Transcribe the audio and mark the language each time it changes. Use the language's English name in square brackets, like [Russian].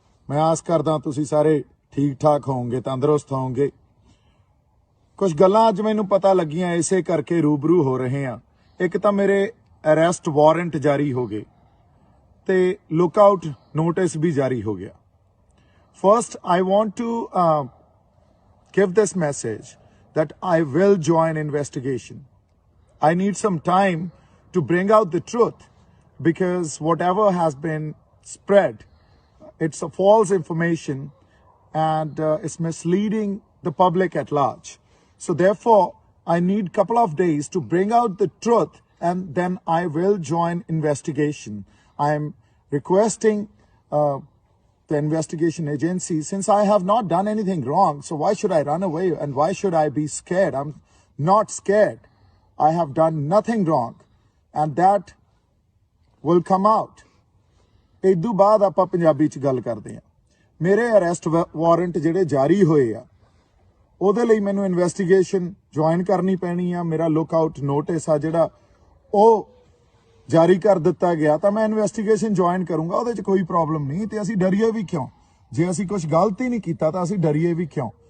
[Punjabi] ਮੈਂ ਆਸ ਕਰਦਾ ਤੁਸੀਂ ਸਾਰੇ ਠੀਕ ਠਾਕ ਹੋਵੋਗੇ, ਤੰਦਰੁਸਤ ਹੋਵੋਗੇ। ਕੁਝ ਗੱਲਾਂ ਅੱਜ ਮੈਨੂੰ ਪਤਾ ਲੱਗੀਆਂ, ਇਸੇ ਕਰਕੇ ਰੂਬਰੂ ਹੋ ਰਹੇ ਆ। ਇੱਕ ਤਾਂ ਮੇਰੇ ਅਰੈਸਟ ਵਾਰੰਟ ਜਾਰੀ ਹੋ ਗਏ ਤੇ ਲੁੱਕ ਆਊਟ ਨੋਟਿਸ ਵੀ ਜਾਰੀ ਹੋ ਗਿਆ। [English] First, I want to give this message that I will join investigation. I need some time to bring out the truth because whatever has been spread, it's a false information and it's misleading the public at large. So therefore, I need a couple of days to bring out the truth and then I will join investigation. I am requesting the investigation agency, since I have not done anything wrong, so why should I run away and why should I be scared? I'm not scared. I have done nothing wrong and that will come out. [Punjabi] ਇਦੋਂ ਬਾਅਦ ਆਪਾਂ ਪੰਜਾਬੀ ਚ ਗੱਲ ਕਰਦੇ ਹਾਂ। ਮੇਰੇ arrest warrant ਜਿਹੜੇ ਜਾਰੀ ਹੋਏ ਆ ਉਹਦੇ ਲਈ ਮੈਨੂੰ ਇਨਵੈਸਟੀਗੇਸ਼ਨ ਜੁਆਇਨ ਕਰਨੀ ਪੈਣੀ ਆ। ਮੇਰਾ ਲੁੱਕ ਆਊਟ ਨੋਟਿਸ ਆ ਜਿਹੜਾ ਉਹ ਜਾਰੀ ਕਰ ਦਿੱਤਾ ਗਿਆ ਤਾਂ ਮੈਂ ਇਨਵੈਸਟੀਗੇਸ਼ਨ ਜੁਆਇਨ ਕਰੂੰਗਾ। ਉਹਦੇ 'ਚ ਕੋਈ ਪ੍ਰੋਬਲਮ ਨਹੀਂ ਤੇ ਅਸੀਂ ਡਰੀਏ ਵੀ ਕਿਉਂ? ਜੇ ਅਸੀਂ ਕੁਝ ਗਲਤ ਹੀ ਨਹੀਂ ਕੀਤਾ ਤਾਂ ਅਸੀਂ ਡਰੀਏ ਵੀ ਕਿਉਂ?